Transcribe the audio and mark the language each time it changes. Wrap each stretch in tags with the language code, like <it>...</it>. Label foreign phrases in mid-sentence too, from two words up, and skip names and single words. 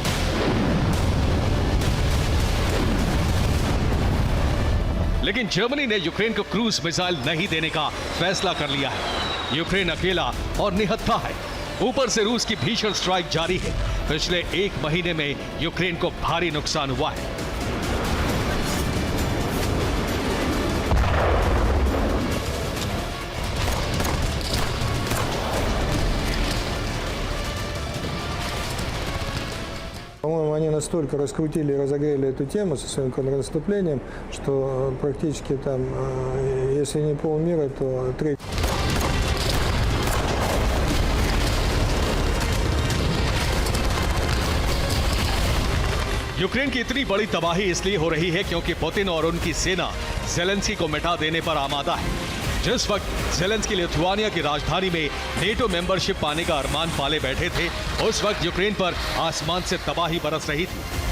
<hi>लेकिन जर्मनी ने यूक्रेन को क्रूज मिसाइल नहीं देने का फैसला कर लिया है। यूक्रेन अकेला और निहत्था है। ऊपर से रूस की भीषण स्ट्राइक जारी है। पिछले 1 महीने में यूक्रेन को भारी नुकसान हुआ है।</hi> <ru>По-моему, они настолько раскрутили и разогрели эту тему со своим контрнаступлением, что практически там, если не полмира, то треть.</ru> <hi>यूक्रेन की इतनी बड़ी तबाही इसलिए हो रही है क्योंकि पुतिन और उनकी सेना ज़ेलेंस्की को मिटा देने पर आमादा है। जिस वक्त ज़ेलेंस्की लिथुआनिया की राजधानी में नेटो मेंबरशिप पाने का अरमान पाले बैठे थे, उस वक्त यूक्रेन पर आसमान से तबाही बरस रही थी।</hi>